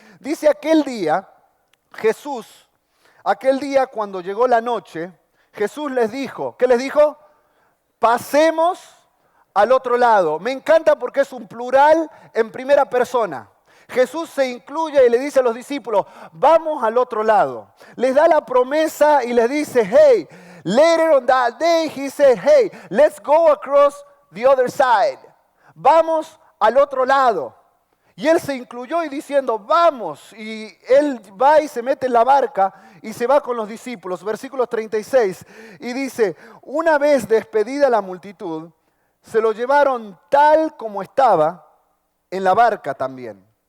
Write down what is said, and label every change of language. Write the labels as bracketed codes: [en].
[es] Dice aquel día, Jesús, aquel día cuando llegó la noche, Jesús les dijo, ¿qué les dijo? Pasemos al otro lado. Me encanta porque es un plural en primera persona. Jesús se incluye y le dice a los discípulos, vamos al otro lado. Les da la promesa y les dice, [en] hey, later on that day he said, hey, let's go across the other side. [es] Vamos al otro lado. Y él se incluyó y diciendo, vamos. Y él va y se mete en la barca y se va con los discípulos. Versículo 36. Y dice, una vez despedida la multitud, se lo llevaron tal como estaba en la barca también.